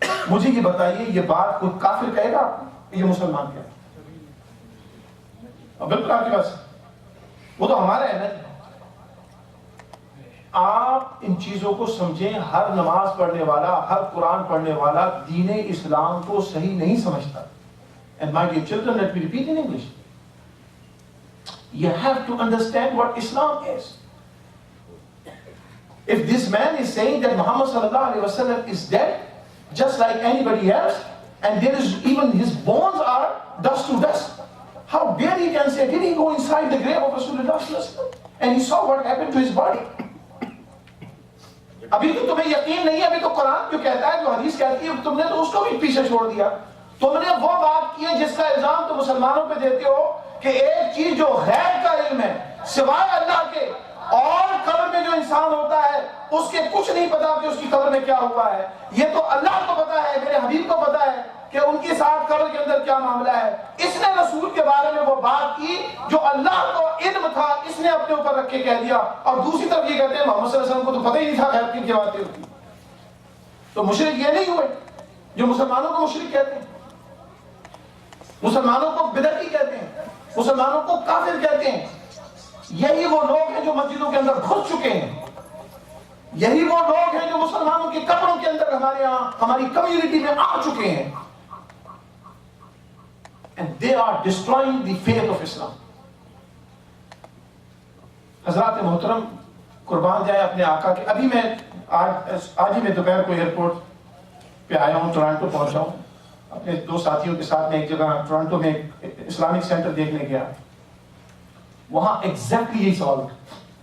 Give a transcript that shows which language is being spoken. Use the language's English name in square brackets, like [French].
[Urdu] مجھے یہ بتائیے، یہ بات کوئی کافر کہے گا آپ کو؟ یہ مسلمان کہے گا؟ بالکل آپ کے پاس وہ تو ہمارا ہے نا. آپ ان چیزوں کو سمجھیں. ہر نماز پڑھنے والا، ہر قرآن پڑھنے والا دین اسلام کو صحیح نہیں سمجھتا. [English] And my dear children, let me repeat in English. You have to understand what Islam is. If this man is saying that Muhammad sallallahu alaihi wasallam is dead, just like anybody else, and there is even his bones are dust to dust, how dare he can say, did he go inside the grave of Rasulullah sallallahu alaihi wasallam and he saw what happened to his body? [Urdu] ابھی تو تمہیں یقین نہیں ہے، ابھی تو قرآن جو کہتا ہے، جو حدیث کہتی ہے، تم نے تو اس کو بھی پیچھے چھوڑ دیا. تم نے وہ بات کی ہے جس کا الزام تم مسلمانوں پہ دیتے ہو کہ ایک چیز جو غیب کا علم ہے سوائے اللہ کے، اور قبر میں جو انسان ہوتا ہے اس کے کچھ نہیں پتا کہ اس کی قبر میں کیا ہوا ہے. یہ تو اللہ کو پتا ہے، میرے حبیب کو پتا ہے کہ ان کے ساتھ قبر کے اندر کیا معاملہ ہے. اس نے رسول کے بارے میں وہ بات کی جو اللہ کو علم تھا، اس نے اپنے اوپر رکھ کے کہہ دیا. اور دوسری طرف یہ کہتے ہیں محمد صلی اللہ علیہ وسلم کو تو پتہ ہی نہیں تھا غیب کی کیا باتیں ہوتی. تو مشرک یہ نہیں ہوئے جو مسلمانوں کو مشرک کہتے ہیں، مسلمانوں کو بدعتی کہتے ہیں، مسلمانوں کو کافر کہتے ہیں. یہی وہ لوگ ہیں جو مسجدوں کے اندر گھس چکے ہیں. یہی وہ لوگ ہیں جو مسلمانوں کی قبروں کے اندر ہمارے یہاں، ہماری کمیونٹی میں آ چکے ہیں. [English] And they are destroying the faith of Islam. [Urdu] حضرات محترم، قربان جائے اپنے آقا کے. ابھی میں آج ہی میں دوپہر کو ایئرپورٹ پہ آیا ہوں، ٹورانٹو پہنچا ہوں اپنے دو ساتھیوں کے ساتھ. میں ایک جگہ ٹورانٹو میں اسلامک سینٹر دیکھنے گیا. وہاں ایگزیکٹلی یہی سوال تھا.